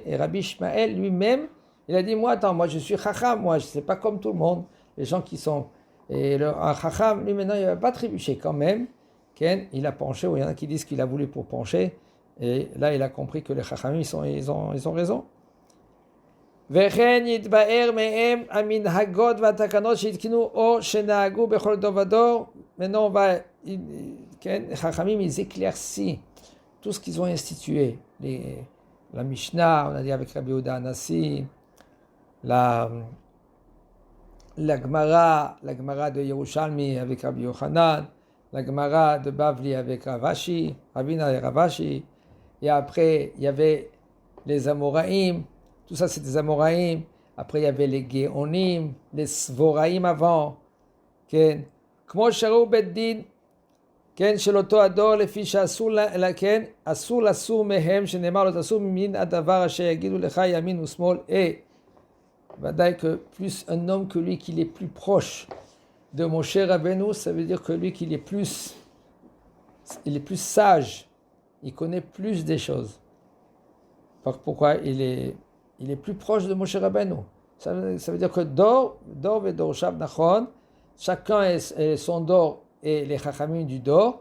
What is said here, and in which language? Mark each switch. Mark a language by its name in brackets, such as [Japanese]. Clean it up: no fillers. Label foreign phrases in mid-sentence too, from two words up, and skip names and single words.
[French] Et Rabbi Ishmael lui-même, il a dit, moi je suis Chacham, moi je ne sais pas comme tout le monde, les gens qui sont... Et un Chacham, lui maintenant, il ne va pas trébucher quand même. Il a penché, ou il y en a qui disent qu'il a voulu pour pencher. Et là, il a compris que les Chachamim, ils ont raison. [Hebrew] וכן יתבאר מהם המנהגות והתקנות שהתקינו או שנהגו בכל דור ודור. [French] Maintenant, on va... les Chachamim, ils éclaircissent tout ce qu'ils ont institué. La Mishnah, on a dit avec Rabbi Yehuda Anassi, la Gemara de Yerushalmi avec Rabbi Yochanan, la Gemara de Bavli avec Ravashi, Ravina et Ravashi, et après il y avait les Amoraïm, tout ça c'est des Amoraïm, après il y avait les Géonim, les Svoraïm avant, [Hebrew] כמו שהורו בית דין, של אותו הדור לפי שאסור לסור מהם שנאמר לו תסור מן הדבר אשר יגידו לך ימין ושמאל. [French] Et ודאי que plus un homme que lui qu'il est plus proche de Moshe Rabbeinu, ça veut dire que lui qu'il est plus sage, il connaît plus des choses. Pourquoi il est plus proche de Moshe Rabbeinu. Ça veut dire que [Hebrew] דור ודורשיו [French] nachon, chacun est son dor et les Chachamim du Dor.